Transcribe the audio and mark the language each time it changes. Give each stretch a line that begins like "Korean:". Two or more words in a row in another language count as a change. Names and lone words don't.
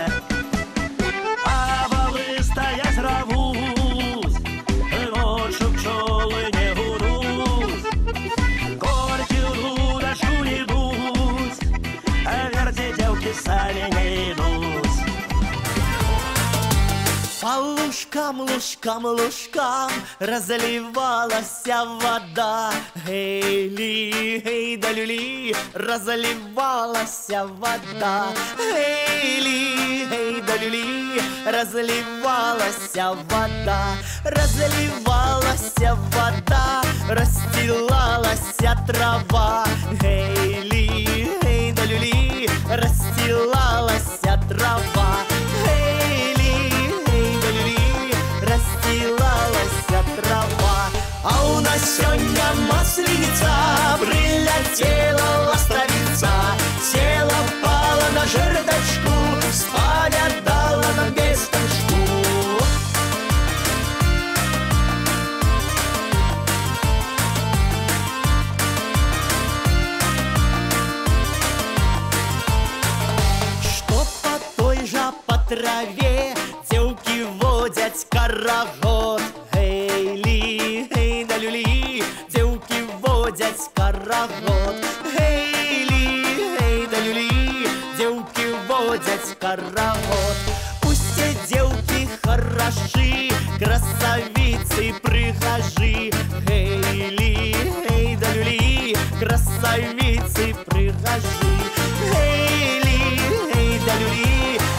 Belarusian: Стаяць равуць, ноччу пчолы не гудуць. Колькі ў дудачку не ідуць, а верце дзеўкі самі не ідуць.
Russian: По лужкам, лужкам, лужкам разливалася вода. Гей-ли, гей да люли, разливалася вода. Гей-ли, гей да люли, разливалася вода. Разливалася вода, расстилалася трава. Гей-ли, гей да люли, расстилалася трава. Расстилалася трава.
Belarusian: А у нас сёння масленіца, прыляцела ластавіца, села, пала на жердачку, спалядала нам вестачку. Што па той жа па траве дзеўкі водзяць карагод. Гей-ли, гей да люли, дзеўкі водзяць карагод. Гей-ли, гей да люли, дзеўкі водзяць карагод. Усе дзеўкі харашы, красавіцы прыгажы. Гей-ли, гей да люли, красавіцы прыгажы. Гей-ли, гей да люли,